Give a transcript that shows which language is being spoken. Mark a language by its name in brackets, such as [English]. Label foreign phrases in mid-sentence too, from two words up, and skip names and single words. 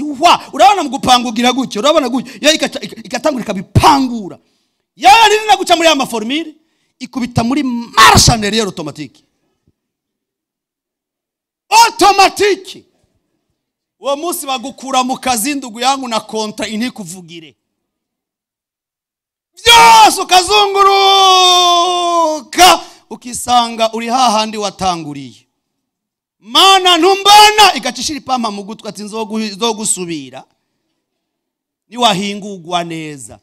[Rundi] Urabona mu gupangugira gutyo, urabona gutyo yo ikatangura ikabipangura. [Swahili] Ya nini [Rundi] naguca muri ama formule ikubita muri [French] marche arrière automatique. [Rundi] Automatique. Uwo munsi bagukura mu kazi [Swahili] ndugu yangu [Rundi] na kontra intikuvugire. Vyose ukazunguruka ukisanga uri hahandi watanguriye. Mana ntumbana igacishira ipampa mu gutwi ati nzogusubira niwahingurwa neza.